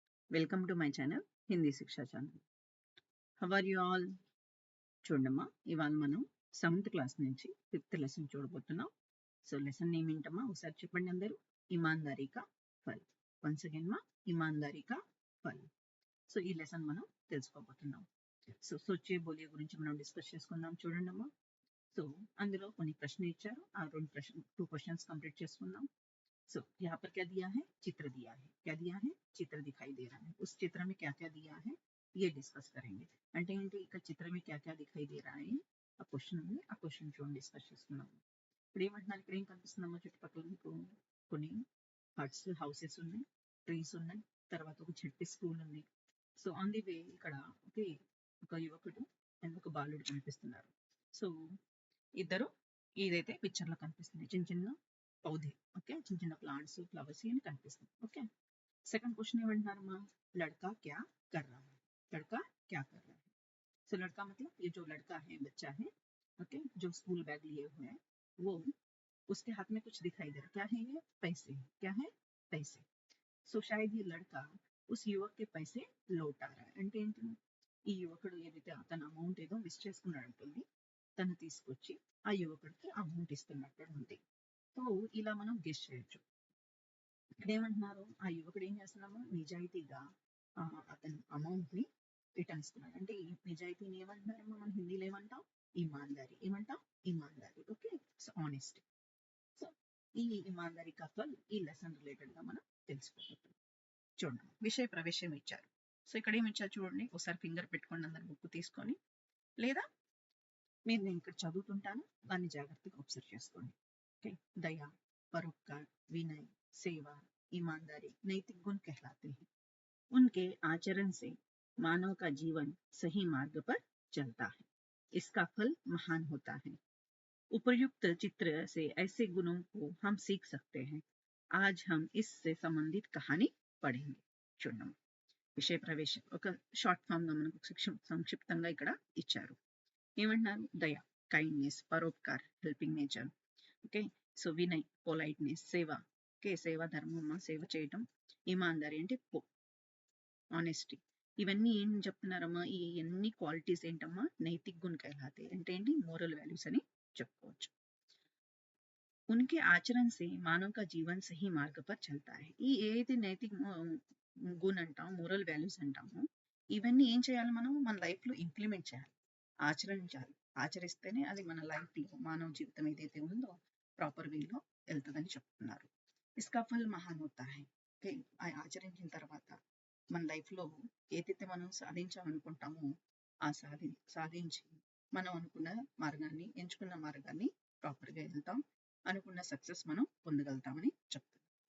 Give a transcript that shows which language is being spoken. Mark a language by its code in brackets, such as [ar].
[en] Welcome to my channel, Hindi Siksha channel. How are you all? [te] చూడమ్మా ఇవాళ మనం 7th class నుంచి 5th lesson చూడబోతున్నాం. సో లెసన్ నేమ్ ఏంటమ్మా ఒకసారి చెప్పండి అందరూ. ఇమాందారీ కా ఫల్. వన్స్ అగైన్ మా ఇమాందారీ కా ఫల్. సో ఈ లెసన్ మనం తెలుసుకోబోతున్నాం. సో సోచే బోలియే గురించి మనం డిస్కస్ చేసుకుందాం. చూడండమ్మా. సో అందులో కొన్ని ప్రశ్నలు ఇచ్చారు. ఆ టూ క్వశ్చన్స్ కంప్లీట్ చేసుకుందాం. [hi] सो यहाँ पर क्या दिया है, चित्र दिया है. क्या दिया है, चित्र दिखाई दे रहा है. उस चित्र में क्या क्या दिया है ये डिस्कस करेंगे. [te] అంటే ఏంటి ఇక్కడ చిత్రం [hi] में क्या क्या दिखाई दे रहा है [te] ఆ క్వశ్చన్ ఉంది. ఆ క్వశ్చన్ చూడండి డిస్కస్ చేసుకున్నాం. ఇప్పుడు ఏమంటున్నారు, ఇక్కడ ఏం కనిపిస్తుందమ్మా చుట్టుపక్కల మీకు కొన్ని హట్స్ హౌసెస్ ఉన్నాయి, ట్రీస్ ఉన్నాయి, తర్వాత ఒక చెట్టు స్కూల్ ఉంది. సో ఆన్ ది వే ఇక్కడ ఒక యువకుడు అండ్ ఒక బాలుడు కనిపిస్తున్నారు. సో ఇద్దరు ఇదైతే పిక్చర్ లో కనిపిస్తుంది, చిన్న చిన్న పౌధే. ఓకే, చిన్న చిన్న ప్లాంట్స్ ఫ్లవర్స్ ఇవన్నీ కనిపిస్తుంది. ఓకే, సెకండ్ క్వశ్చन ఏమంటున్నారమ్మా, [hi] लड़का क्या कर रहा है. लड़का क्या कर रहा है. सो लड़का मतलब ये जो लड़का है, बच्चा है, ओके, जो स्कूल बैग लिए हुए है, वो उसके हाथ में कुछ दिखाई दे रहा है. क्या है ये, पैसे. क्या है, पैसे. సో शायद ये लड़का उस युवक के पैसे लौटा रहा है. [te] అంటే ఏంటి, ఈ యువకుడు ఏదైతే తన అమౌంట్ ఏదో మిస్ చేసుకున్నాడు ఉంటుంది, తను తీసుకొచ్చి ఆ యువకుడికి అమౌంట్ ఇస్తున్నట్టు ఉంది. సో ఇలా మనం గెస్ చేయొచ్చు. ఇక్కడ ఏమంటున్నారు, ఆ యువకుడు ఏం చేస్తున్నాము, నిజాయితీగా అతను అమౌంట్ ని రిటర్న్ ఇస్తున్నాడు. అంటే ఈ నిజాయితీని ఏమంటున్నారమ్మా మన హిందీలో ఏమంటాం, ఇమాందారి. ఏమంటాం, ఇమాందారి. Okay, so honesty. సో ఈ ఇమాందారి కా ఫల్ ఈ లెసన్ రిలేటెడ్ గా మనం తెలుసుకోబోతున్నాం. చూడండి, విషయ ప్రవేశం ఇచ్చారు. సో ఇక్కడ ఏమి ఇచ్చారు చూడండి, ఒకసారి ఫింగర్ పెట్టుకోండి అందరు బుక్ తీసుకొని, లేదా మీరు నేను ఇక్కడ చదువుతుంటాను దాన్ని జాగ్రత్తగా అబ్జర్వ్ చేసుకోండి. [hi] ओके, दया, परोपकार, विनय, सेवा, ईमानदारी नैतिक गुण कहलाते हैं. उनके आचरण से मानव का जीवन सही मार्ग पर चलता है. इसका फल महान होता है. उपयुक्त चित्र से ऐसे गुणों को हम सीख सकते हैं. आज हम इससे संबंधित कहानी पढ़ेंगे. [te] చూడండి, విషయ ప్రవేశం ఒక షార్ట్ ఫామ్ గా మనకు సంక్షిప్తంగా ఇక్కడ ఇచ్చారు. ఏమంటున్నారు, దయ, kindness, పరోపకార్, helping nature. Okay, so Vinay, politeness, సేవ, ఓకే, సేవ ధర్మమ్మ, సేవ చేయటం, ఇమాందారి అంటే ఆనెస్టీ. ఇవన్నీ ఏం చెప్తున్నారమ్మా, ఈ ఎన్ని క్వాలిటీస్ ఏంటమ్మా, నైతిక్ గుణ कहलाते అంటే ఏంటి, మోరల్ వాల్యూస్ అని చెప్పుకోవచ్చు. [hi] उनके आचरण से मानव का जीवन सही मार्ग पर चलता है. [te] ఈ ఏదైతే నైతిక గుణ అంటాం, మోరల్ వాల్యూస్ అంటామో, ఇవన్నీ ఏం చేయాలి, మనం మన లైఫ్ లో ఇంప్లిమెంట్ చేయాలి, ఆచరించాలి. ఆచరిస్తేనే అది మన లైఫ్ లో మానవ జీవితం ఏదైతే ఉందో ప్రాపర్ వేలో వెళ్తుందని చెప్తున్నారు. [hi] ఇస్కా ఫల్ మహాన్ హోతా హై. [te] ఓకే, ఆచరించిన తర్వాత మన లైఫ్ లో ఏదైతే మనం సాధించాలనుకుంటామో ఆ సాధించి మనం అనుకున్న మార్గాన్ని, ఎంచుకున్న మార్గాన్ని ప్రాపర్ గా వెళ్తాం, అనుకున్న సక్సెస్ మనం పొందగలుగుతామని చెప్తున్నారు.